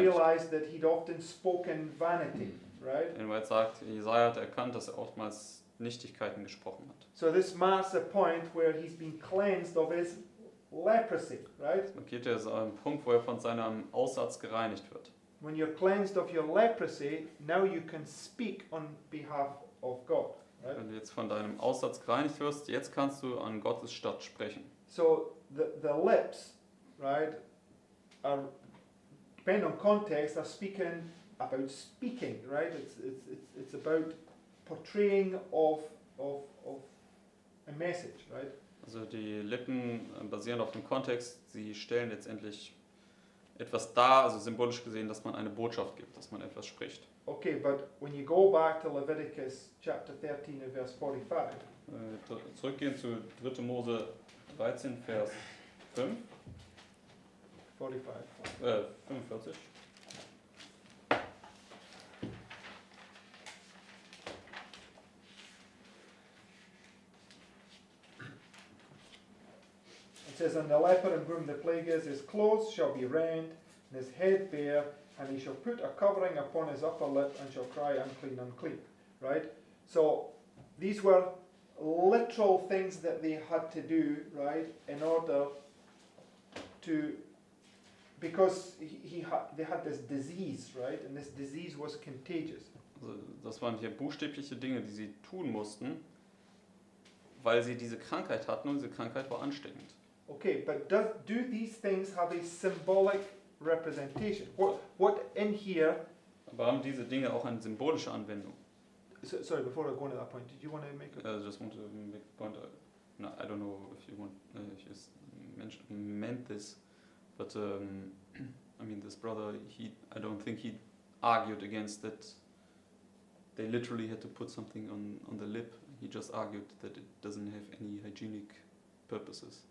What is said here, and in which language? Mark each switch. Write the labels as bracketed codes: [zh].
[en] realized that he'd often spoken vanity, right? [de] Jedenfalls sagt, Jesaja hat erkannt, dass er oftmals Nichtigkeiten gesprochen hat. [en] So this marks a point where he's been cleansed of his leprosy, right? [de] Markiert er so einen Punkt, wo er von seinem Aussatz gereinigt wird. [en] When you're cleansed of your leprosy, now you can speak on behalf of God, right? [de] Wenn du jetzt von deinem Aussatz gereinigt wirst, jetzt kannst du an Gottes Stadt sprechen. [en] So the lips, right, are, depending on context, are speaking about speaking, right? It's about portraying of a message, right? [de] Also die Lippen basieren auf dem Kontext, sie stellen letztendlich etwas dar, also symbolisch gesehen, dass man eine Botschaft gibt, dass man etwas spricht. [en] Okay, but when you go back to Leviticus chapter 13 and verse 45, [de] Zurückgehen zu 3. Mose 13, Vers 5, 45. [en] it says, "And the leper in whom the plague is, his clothes shall be rent, and his head bare, and he shall put a covering upon his upper lip, and shall cry, unclean, unclean." Right? So these were literal things that they had to do, right, in order to, because they had this disease, right, and this disease was contagious. [de] Also das waren hier buchstäbliche Dinge, die sie tun mussten, weil sie diese Krankheit hatten und diese Krankheit war ansteckend. [en] Okay, but do these things have a symbolic representation? What in here? [de] Aber haben diese Dinge auch eine symbolische Anwendung? [en] Sorry, before I go on to that point, did you want to make a... I just want to make a point. No, I don't know if you want, if you meant this, but I mean, this brother, I don't think he argued against that. They literally had to put something on the lip. He just argued that it doesn't have any hygienic purposes.